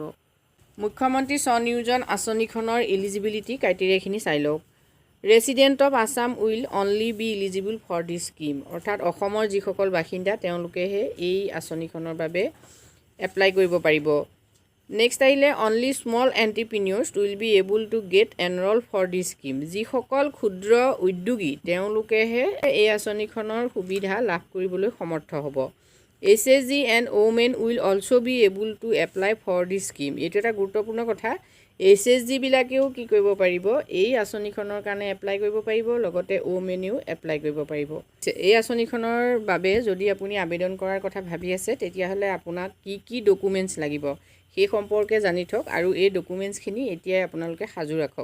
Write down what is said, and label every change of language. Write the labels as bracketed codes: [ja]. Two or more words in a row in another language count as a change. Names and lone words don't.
[as] মুখ্যমন্ত্ৰী স্ব-নিয়োজন আঁচনিখনৰ এলিজিবিলিটি ক্ৰাইটেৰিয়াখিনি চাই লওক। [en] resident of Assam will only be eligible for this scheme, [as] অৰ্থাৎ অসমৰ যিসকল বাসিন্দা তেওঁলোকেহে এই আঁচনিখনৰ বাবে এপ্লাই কৰিব পাৰিব। নেক্সট আহিলে [en] only small entrepreneurs will be able to get enrol for this scheme, [as] যিসকল ক্ষুদ্ৰ উদ্যোগী তেওঁলোকেহে এই আঁচনিখনৰ সুবিধা লাভ কৰিবলৈ সমৰ্থ হ'ব। [en] HSG and women will also be able to apply for this scheme, [as] এইটো এটা গুৰুত্বপূৰ্ণ কথা। HSG বিলাকেও কি কৰিব পাৰিব, এই আঁচনিখনৰ কাৰণে এপ্লাই কৰিব পাৰিব, লগতে ওমেনেও এপ্লাই কৰিব পাৰিব। এই আঁচনিখনৰ বাবে যদি আপুনি আবেদন কৰাৰ কথা ভাবি আছে তেতিয়াহ'লে আপোনাক কি কি ডকুমেণ্টছ লাগিব সেই সম্পৰ্কে জানি থওক আৰু এই ডকুমেণ্টছখিনি এতিয়াই আপোনালোকে সাজু ৰাখক।